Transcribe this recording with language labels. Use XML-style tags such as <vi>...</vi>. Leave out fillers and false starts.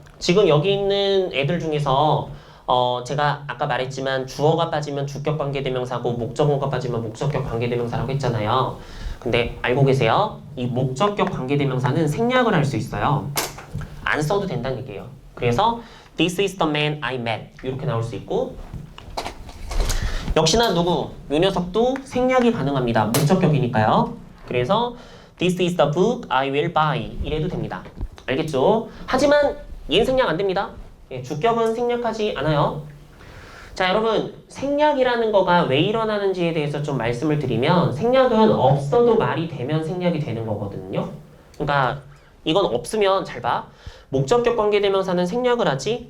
<ko>지금 여기 있는 애들 중에서 제가 아까 말했지만 주어가 빠지면 주격 관계대명사고 목적어가 빠지면 목적격 관계대명사라고 했잖아요. 근데 알고 계세요? 이 목적격 관계대명사는 생략을 할 수 있어요. 안 써도 된다는 얘기예요. 그래서</ko> <en>This is the man I met</en> <ko>이렇게 나올 수 있고 역시나 누구? 요 녀석도 생략이 가능합니다. 목적격이니까요. 그래서</ko> <en>This is the book I will buy</en> <ko>이래도 됩니다. 알겠죠? 하지만 얘는 생략 안 됩니다. 주격은 생략하지 않아요. 자, 여러분 생략이라는 거가 왜 일어나는지에 대해서 좀 말씀을 드리면 생략은 없어도 말이 되면 생략이 되는 거거든요. 그러니까 이건 없으면 잘 봐. 목적격 관계대명사는 생략을 하지?</ko>